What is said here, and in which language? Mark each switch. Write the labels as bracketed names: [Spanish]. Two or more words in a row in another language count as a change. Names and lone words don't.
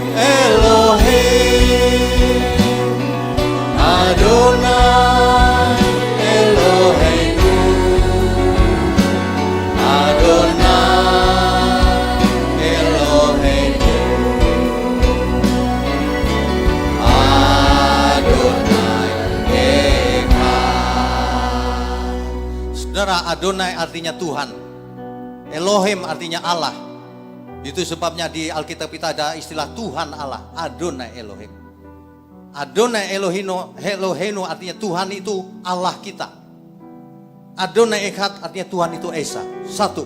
[Hebrew] אלוהים, אדוני אלוהינו, אדוני אלוהינו, אדוני אחד. [Indonesian] Saudara, Adonai artinya Tuhan, Elohim artinya Allah. Itu sebabnya di Alkitab kita ada istilah Tuhan Allah, [Hebrew] אדוני אלוהים. אדוני אלוהינו [Indonesian] artinya Tuhan itu Allah kita. [Hebrew] אדוני אחד [Indonesian] artinya Tuhan itu Esa, satu.